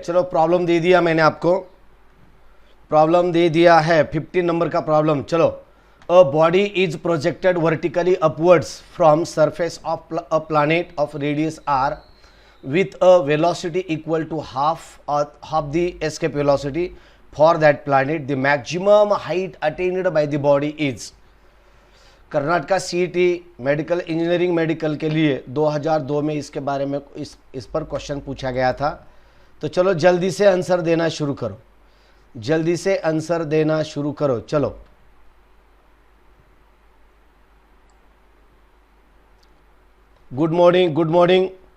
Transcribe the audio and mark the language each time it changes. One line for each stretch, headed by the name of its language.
Hindi: चलो प्रॉब्लम दे दिया मैंने आपको, प्रॉब्लम दे दिया है 15 नंबर का प्रॉब्लम।
English: चलो, a body is projected vertically upwards from surface of a planet of radius R with a velocity equal to half the escape velocity for that planet. The maximum height attained by the body is।
Hindi: Karnataka CET medical engineering medical के लिए 2002 में इसके बारे में इस पर question पूछा गया था। तो चलो जल्दी से आंसर देना शुरू करो, जल्दी से आंसर देना शुरू करो।
English: चलो good morning, good morning.